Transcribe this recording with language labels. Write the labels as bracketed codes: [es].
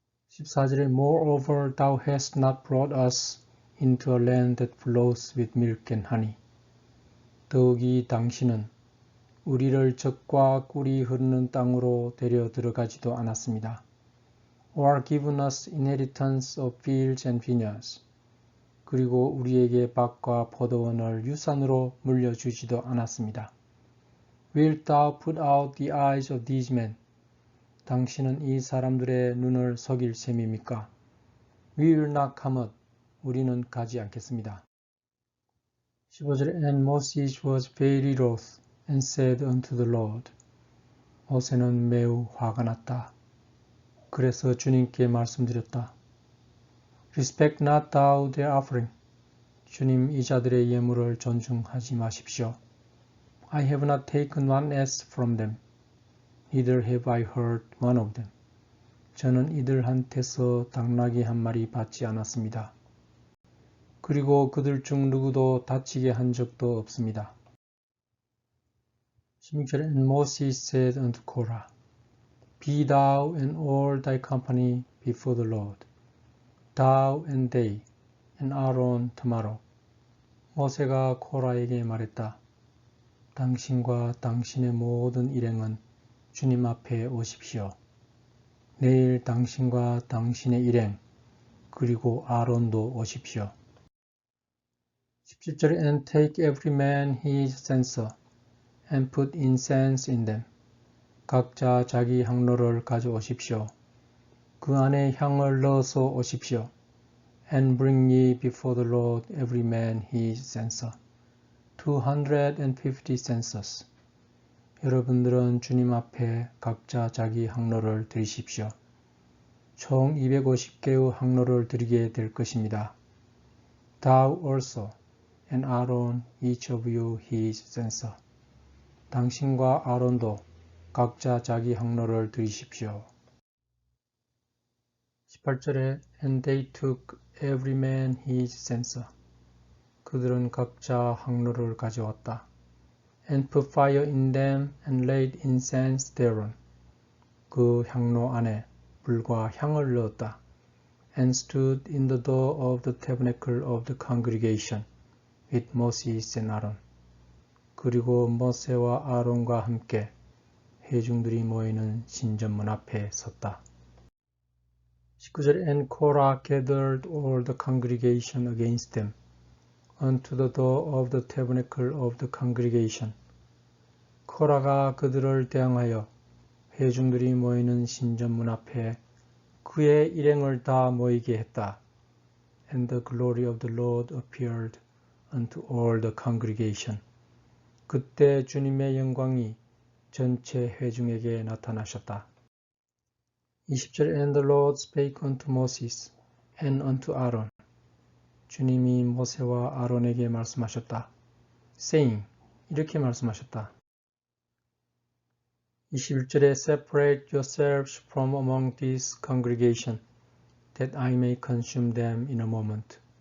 [ko] 14절에 [en] Moreover thou hast not brought us into a land that flows with milk and honey. [ko] 더욱이 당신은 우리를 젖과 꿀이 흐르는 땅으로 데려 들어가지도 않았습니다. [en] Or given us inheritance of fields and vineyards. [ko] 그리고 우리에게 밭과 포도원을 유산으로 물려주지도 않았습니다. [en] Wilt thou put out the eyes of these men? [ko] 당신은 이 사람들의 눈을 속일 셈입니까? [en] We will not come up. [ko] 우리는 가지 않겠습니다. 15절에 [en] And Moses was very wroth and said unto the Lord. [ko] 모세는 매우 화가 났다. 그래서 주님께 말씀드렸다. [en] Respect not thou their offering. [ko] 주님 이 자들의 예물을 존중하지 마십시오. [en] I have not taken one ass from them. Neither have I hurt one of them. [ko] 저는 이들한테서 당나귀 한 마리 받지 않았습니다. 그리고 그들 중 누구도 다치게 한 적도 없습니다. 16절에 [en] And Moses said unto Korah, Be thou and all thy company before the Lord, thou and they, and Aaron tomorrow. [ko] 모세가 코라에게 말했다. 당신과 당신의 모든 일행은 주님 앞에 오십시오. 내일 당신과 당신의 일행, 그리고 아론도 오십시오. 17절에 [en] And take every man his censer, and put incense in them. [ko] 각자 자기 향로를 가져오십시오. 그 안에 향을 넣어서 오십시오. [en] And bring ye before the Lord every man his censer. 250 censers. [ko] 여러분들은 주님 앞에 각자 자기 향로를 드리십시오. 총 250개의 향로를 드리게 될 것입니다. [en] Thou also, and Aaron, each of you his censer. [ko] 당신과 아론도 각자 자기 향로를 드리십시오. 18절에 [en] And they took every man his censer. [ko] 그들은 각자 향로를 가져왔다. [en] And put fire in them and laid incense thereon. [ko] 그 향로 안에 불과 향을 넣었다. [en] And stood in the door of the tabernacle of the congregation with Moses and Aaron. [ko] 그리고 모세와 아론과 함께 회중들이 모이는 신전문 앞에 섰다. 19절에 [en] And Korah gathered all the congregation against them unto the door of the tabernacle of the congregation. [ko] 코라가 그들을 대항하여 회중들이 모이는 신전문 앞에 그의 일행을 다 모이게 했다. [en] And the glory of the Lord appeared unto all the congregation. [ko] 그때 주님의 영광이 전체 회중에게 나타나셨다. 20절 [en] And the Lord spake unto Moses and unto Aaron. [ko] 주님이 모세와 아론에게 말씀하셨다. [en] saying, [ko] 이렇게 말씀하셨다. 21절에 [en] Separate yourselves from among this congregation, that I may consume them in a moment.